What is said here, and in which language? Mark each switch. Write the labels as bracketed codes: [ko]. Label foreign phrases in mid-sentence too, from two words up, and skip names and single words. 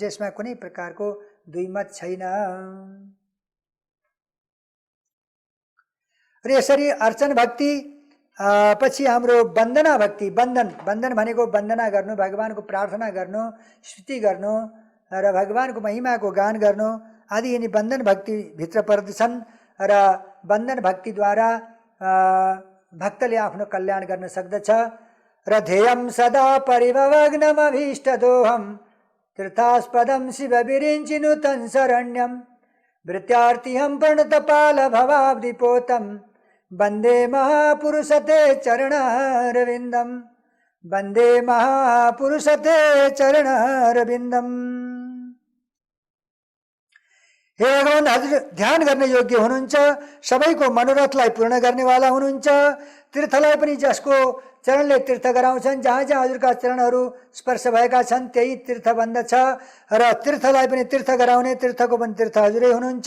[ne] यसमा कुनै प्रकारको दुईमत छैन। र यसरी अर्चन भक्ति पछि हाम्रो वन्दना भक्ति, वन्दन भनेको वन्दना गर्नु, भगवानको प्रार्थना गर्नु, स्तुति गर्नु र भगवानको महिमाको गान गर्नु आदि यिनी वन्दन भक्तिभित्र पर्दछन्। र वन्दन भक्तिद्वारा भक्तले आफ्नो कल्याण गर्न सक्दछ। [sa] र ध्येयं सदा परिभवग्नमभीष्टदोहं तीर्थास्पदं शिव विरिञ्चिनुतं शरण्यं वृत्यार्तिहं प्रणतपाल भवाब्धिपोतं वन्दे महापुरुषते चरणारविन्दं, वन्दे महापुरुषते चरणारविन्दं। [ne] हे भगवान, हजुर ध्यान गर्ने योग्य हुनुहुन्छ, सबैको मनोरथलाई पूर्ण गर्नेवाला हुनुहुन्छ। तीर्थलाई पनि जसको चरणले तीर्थ गराउँछन्, जहाँ जहाँ हजुरका चरणहरू स्पर्श भएका छन् त्यही तीर्थ बन्दछ। र तीर्थलाई पनि तीर्थ गराउने, तीर्थको पनि तीर्थ हजुरै हुनुहुन्छ।